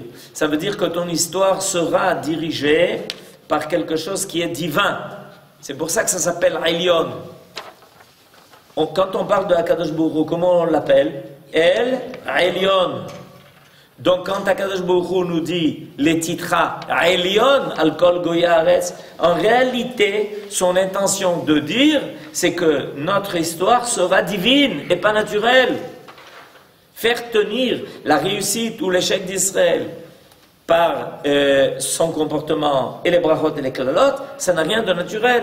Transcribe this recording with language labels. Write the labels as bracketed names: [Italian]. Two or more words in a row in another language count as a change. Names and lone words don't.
[French] Ça veut dire que ton histoire sera dirigée par quelque chose qui est divin. C'est pour ça que ça s'appelle Elyon. Quand on parle de [Hebrew] הקדוש ברוך הוא, [French] comment on l'appelle? [Hebrew] אל עליון. [French] Donc quand [Hebrew] הקדוש ברוך הוא [French] nous dit les titras [Hebrew] עליון על כל גויי הארץ, [French] en réalité, son intention de dire, c'est que notre histoire sera divine et pas naturelle. Faire tenir la réussite ou l'échec d'Israël par son comportement et les brachot et les klalot, ça n'a rien de naturel.